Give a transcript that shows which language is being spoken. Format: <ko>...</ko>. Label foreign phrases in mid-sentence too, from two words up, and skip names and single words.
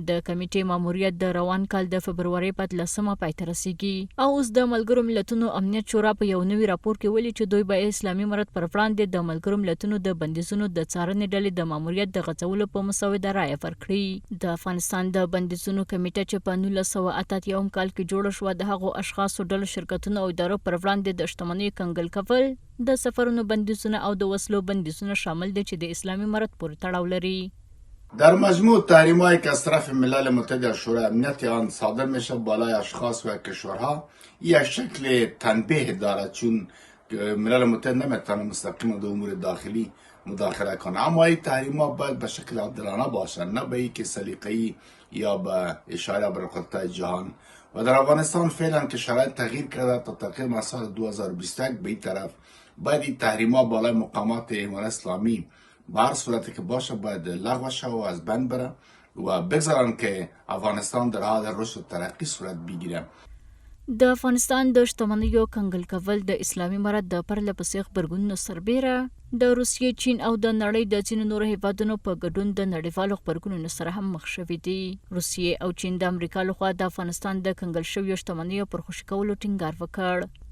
<ps>د کمیټې ماموریت د روان کال د فبرورۍ په 13 پای ته رسیږي او اوس د ملګرو ملتونو امنیت شورا په یو نوي راپور کې ویلي چې دوی به اسلامي امارت پر وړاندې د ملګرو ملتونو د بندیزونو د څارنې ډلې د ماموریت د غځولو په مسوده رایه ورکړي. د افغانستان د بندیزونو کمیټه چې په 1988 کال کې جوړه شوه د هغو اشخاصو ډلو شرکتونو او ادارو پر وړاندې د شتمنیو کنګل کول د سفرونو بندیزونه او د وسلو بندیزونه شامل دي چې د اسلامي امارت پورې تړاو لري.</ps> <fa>در مجموع تحریم‌هایی که از طرف ملل متحد شورای امنیت آن صادر میشه بالای اشخاص و کشورها یک شکل تنبیه دارد چون ملل متحد نمیتونه مستقیما در امور داخلی مداخله کنه، اما این تحریم ها باید به شکل عادلانه باشن نه به اینکه سلیقه‌ای یا به اشاره به رقابت جهان. و در افغانستان فعلا که شرایط تغییر کرده تا تقریبا سال 2021 به این طرف باید این تحریم ها بالای مقامات امارت اسلامی به هر صورتی که باشه باید لغو شه و از بین بره و بگذارن که افغانستان در حال رشد و ترقی صورت بگیره.</fa> <ps>د افغانستان د شتمنیو کنګل کول د اسلامي امارت د پرله پسې غبرګونونو سربیره د روسیې، چین او د نړۍ د ځینو نورو هیوادونو په ګډون د نړیوالو غبرګونونو سره هم مخ شوي دي. روسیې او چین د امریکا لخوا د افغانستان د کنګل شویو شتمنیو پر خوشي کولو ټینګار وکړ.</ps>